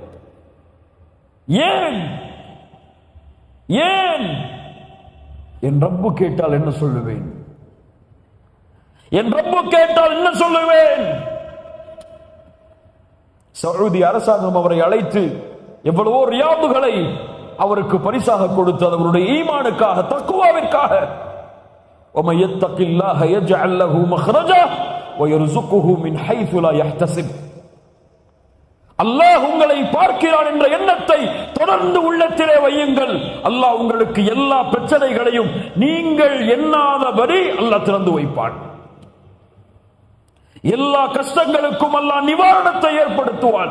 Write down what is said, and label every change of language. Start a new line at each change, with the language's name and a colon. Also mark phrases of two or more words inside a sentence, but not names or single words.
Tamil: ஏன் ஏன் என் ரப்பு கேட்டால் என்ன சொல்லுவேன்? என் ரப்பு கேட்டால் என்ன சொல்லுவேன்? சவுதி அரசாங்கம் அவரை அழைத்து எவ்வளவோ ரியாதுகளை அவருக்கு பரிசாக கொடுத்து, அவருடைய ஈமானுக்காக, தக்வாவிற்காக.
Arabic: وَمَن يَتَّقِ اللَّهَ يَجْعَل لَّهُ مَخْرَجًا وَيَرْزُقْهُ مِنْ حَيْثُ لَا يَحْتَسِبُ.
Tamil: அல்லாஹ் உங்களை பார்க்கிறான் என்ற எண்ணத்தை தொடர்ந்து உள்ளத்திலே வையுங்கள். அல்லாஹ் உங்களுக்கு எல்லா பிரச்சனைகளையும் நீங்கள் எண்ணாதபடி அல்லாஹ் திறந்து வைப்பான். எல்லா கஷ்டங்களுக்கும் அல்லாஹ் நிவாரணத்தை ஏற்படுத்துவான்.